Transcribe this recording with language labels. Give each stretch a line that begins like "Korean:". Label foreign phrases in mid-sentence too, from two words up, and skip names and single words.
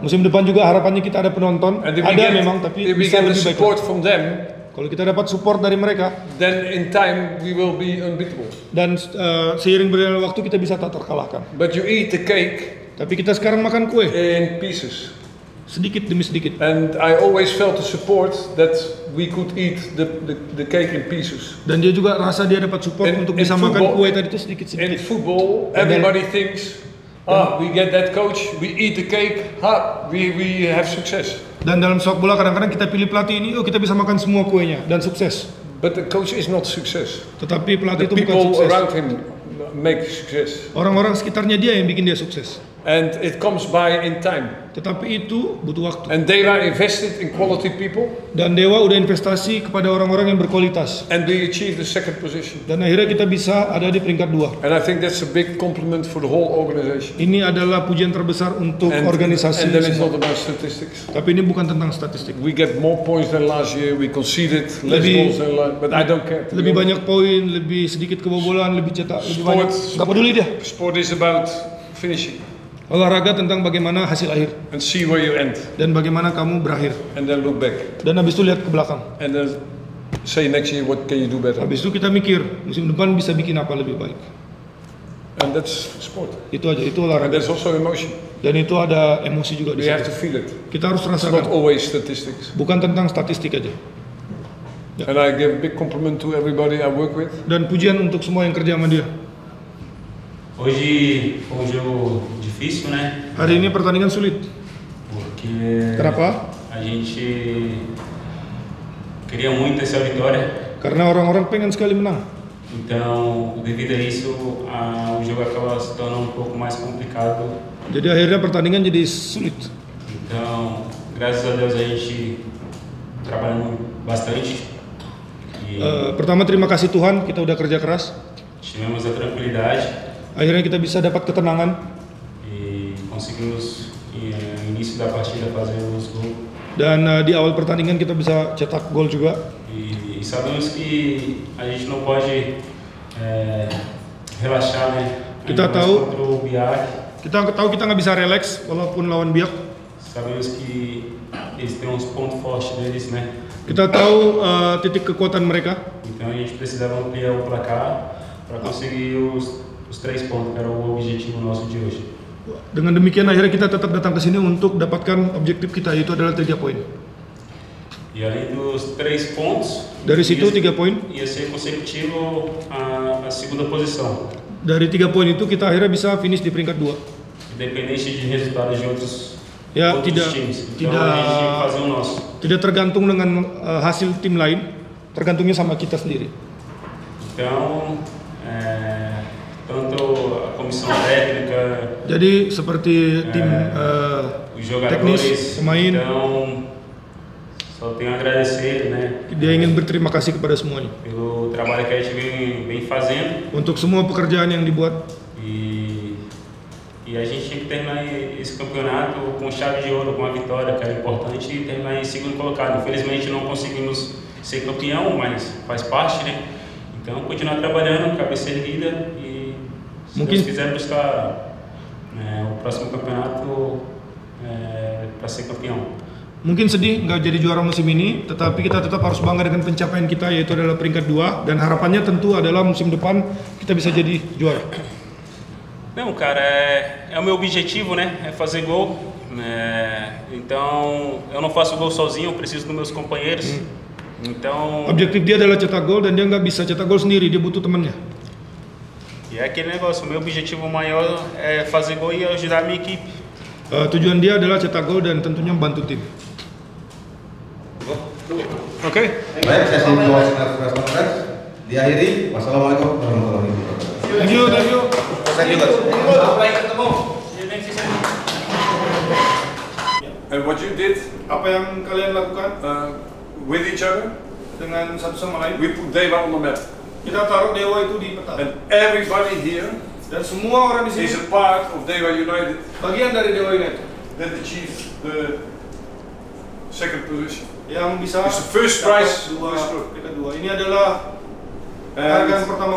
Indonesian: Musim depan juga harapannya kita ada penonton. Ada memang, tapi bisa lebih baik.
English: Support from them.
Indonesian: Kalau kita dapat support dari mereka,
English: then in time we will be unbeatable.
Indonesian: Dan seiring berjalannya waktu kita bisa tak terkalahkan.
English: But you eat the cake.
Indonesian: Tapi kita sekarang makan kue.
English: In pieces.
Indonesian: Sedikit demi sedikit.
English: And I always felt the support that we could eat the cake in pieces.
Indonesian: Dan dia juga rasa dia dapat support untuk bisa makan kue tadi itu sedikit-sedikit.
English: In football, everybody thinks. We get that coach, we eat the cake, we have success.
Indonesian: Dan dalam sepak bola kadang-kadang kita pilih pelatih ini, kita bisa makan semua kuenya dan sukses.
English: But the coach is not success.
Indonesian: Tetapi pelatih itu bukan sukses.
English: The people
Indonesian: sukses.
English: around him make success.
Indonesian: Orang-orang sekitarnya dia yang bikin dia sukses.
English: And it comes by in time.
Indonesian: Tetapi itu butuh waktu.
English: And Dewa invested in quality people.
Indonesian: Dan Dewa udah investasi kepada orang-orang yang berkualitas.
English: And we achieved the second position.
Indonesian: Dan akhirnya kita bisa ada di peringkat 2.
English: And I think that's a big compliment for the whole organization.
Indonesian: Ini adalah pujian terbesar untuk organisasi.
English: And then it's not about statistics.
Indonesian: Tapi ini bukan tentang statistik.
English: We get more points than last year. We conceded less goals than last, but I don't care.
Indonesian: Lebih banyak poin, lebih sedikit kebobolan, lebih cetak, lebih banyak. Gak peduli dia.
English: Sport is about finishing.
Indonesian: Olahraga tentang bagaimana hasil akhir.
English: And see where you end.
Indonesian: Dan bagaimana kamu berakhir.
English: And then look back.
Indonesian: Dan habis itu lihat ke belakang.
English: And then say next year what can you do better.
Indonesian: Habis itu kita mikir musim depan bisa bikin apa lebih baik.
English: And that's sport.
Indonesian: Itu aja, itu olahraga.
English: And there's also emotion.
Indonesian: Dan itu ada emosi juga di situ.
English: We have to feel it.
Indonesian: Kita harus rasakan.
English: It's not always statistics.
Indonesian: Bukan tentang statistik aja. Ya.
English: And I give a big compliment to everybody I work with.
Indonesian: Dan pujian untuk semua yang kerja sama dia.
Portuguese: Hoje foi um jogo difícil, né?
Indonesian: Hari ini pertandingan sulit.
Portuguese: Porque
Indonesian: Kenapa?
Portuguese: A gente queria muito essa vitória.
Indonesian: Karena orang-orang pengen sekali menang.
Portuguese: Então, devido a isso, o jogo acaba se tornando pouco mais complicado.
Indonesian: Jadi akhirnya pertandingan jadi sulit.
Portuguese: Então, graças a Deus a gente trabalhando bastante
Indonesian: Pertama terima kasih Tuhan, kita udah kerja keras.
Portuguese: Tivemos a tranquilidade.
Indonesian: Akhirnya kita bisa dapat ketenangan.
Portuguese: E conseguimos no início da partida fazer os gols.
Indonesian: Dan di awal pertandingan kita bisa cetak gol juga.
Portuguese: E sabemos que a gente não pode relaxar, né?
Indonesian: Kita tahu kita nggak bisa relax walaupun lawan Biak.
Portuguese: Sabemos que eles têm uns pontos fortes deles, né?
Indonesian: Kita tahu titik kekuatan mereka.
Portuguese: Então a gente precisava ampliar o placar para conseguir os 3 pontos, que era o objetivo nosso de hoje.
Indonesian: Dengan demikian akhirnya kita tetap datang ke sini untuk dapatkan objektif kita, yaitu adalah 3 poin.
Portuguese: E além dos 3 pontos,
Indonesian: dari situ 3 poin.
Portuguese: Ia ser consecutivo a segunda posição.
Indonesian: Dari 3 poin itu kita akhirnya bisa finish di peringkat 2.
Portuguese: Independente de resultados de outros times. Então
Indonesian: tidak
Portuguese: a gente tem que fazer o nosso.
Indonesian: Tidak tergantung dengan hasil tim lain, tergantungnya sama kita sendiri.
Portuguese: Então, tanto a comissão técnica,
Indonesian: jadi seperti tim teknis, pemain,
Portuguese: então, só tenho a agradecer, né?
Indonesian: Dia ingin berterima kasih kepada semuanya.
Portuguese: Pelo trabalho que a gente vem fazendo.
Indonesian: Untuk semua pekerjaan yang dibuat.
Portuguese: E a gente tinha que terminar esse campeonato com chave de ouro, com a vitória, que era importante, e terminar em segundo colocado. Infelizmente não conseguimos ser campeão, mas faz parte, né? Então continuar trabalhando, cabeça erguida e se Deus quiser buscar o próximo campeonato para ser campeão.
Indonesian: Mungkin sedih nggak jadi juara musim ini, tetapi kita tetap harus bangga dengan pencapaian kita, yaitu adalah peringkat 2, dan harapannya tentu adalah musim depan kita bisa jadi juara.
Portuguese: Não, cara, é o meu objetivo, né? É fazer gol. Então, eu não faço gol sozinho, eu preciso dos meus companheiros. Então.
Indonesian: Objektif dia adalah cetak gol dan dia nggak bisa cetak gol sendiri, dia butuh temannya.
Portuguese: E é aquele negócio, o meu objetivo maior é fazer gol e ajudar a minha equipe.
Indonesian: Tujuan dia adalah cetak gol dan tentunya membantu tim. Oke. Baik, sesi press diakhiri.
Arabic: والسلام عليكم ورحمة الله وبركاته.
English: Thank you. And what you did,
Indonesian: apa yang kalian lakukan
English: with each other,
Indonesian: dengan satu sama lain,
English: we put Dewa on the map.
Indonesian: Kita taruh Dewa itu di peta.
English: And everybody here,
Indonesian: dan semua orang di sini
English: is a part of Dewa United.
Indonesian: Bagian dari Dewa United.
English: That achieved the second position.
Indonesian: Yang bisa.
English: It's the first prize.
Indonesian: Peringkat 2. Ini adalah hargaan pertama.